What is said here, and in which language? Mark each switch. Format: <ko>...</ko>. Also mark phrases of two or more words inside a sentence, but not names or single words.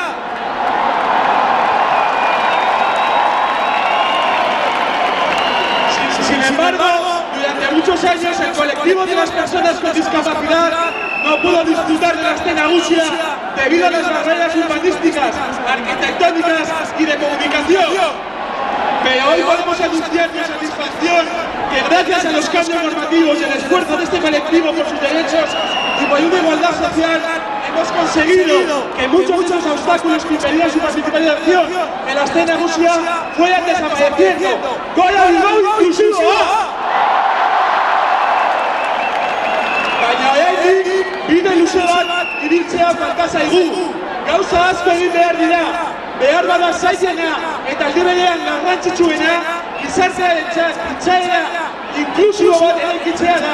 <es>Sin embargo, durante muchos años el colectivo de las personas con discapacidad no pudo disfrutar de la Aste Nagusia debido a las barreras urbanísticas, arquitectónicas y de comunicación. Pero hoy podemos anunciar con satisfacción que gracias a los cambios normativos y el esfuerzo de este colectivo por sus derechos y por una igualdad social, hemos conseguido que muchos obstáculos que impedían su participación en la Aste Nagusia fueran desapareciendo.</es> <eu>¡Goia Bilbao inklusiboa! Baina oraindik bide luze bat ibiltzea falta zaigu. Gauza asko egin behar dira. Behar bada zailena eta aldi berean garrantzitsuena gizartearentzat itxaera inklusibo bat eraikitzea da.</eu>